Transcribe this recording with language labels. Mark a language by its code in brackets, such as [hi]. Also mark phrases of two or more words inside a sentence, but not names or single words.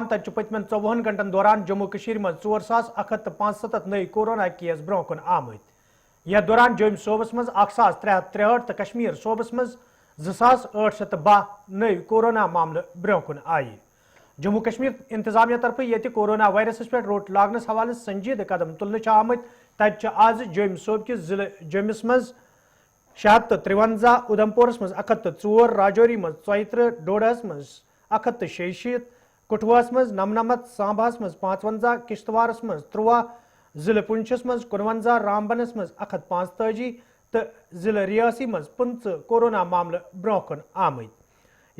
[ks] تتہ پتمن 24 گھنٹن دوران جموں کشیر مز 4175 نئی کورونا کیس برو کن آمت یتھ دوران جوم صوبس مز 1363 تو کشمیر صوبس مز 2812 نئی کورونا معاملہ برو کن آئی جموں کشمیر انتظامیہ طرف یہ کورونا وائرس پہ روٹ لاگنس حوالہ سنجیدہ قدم تلنے آمت تتہ آز جوم صوب کس ضلع جومس مز 653 ادھمپورس مز 104 راجوری مز 34 ڈوڈہس مز 166 کٹھوس مز 99 سامباس مز 55 کشتوارس مز 13 ضلع پنچس مز 51 رامبنس مز 145 تو ضلع ریاسی مز 15 کورونا معاملہ برو کن آمت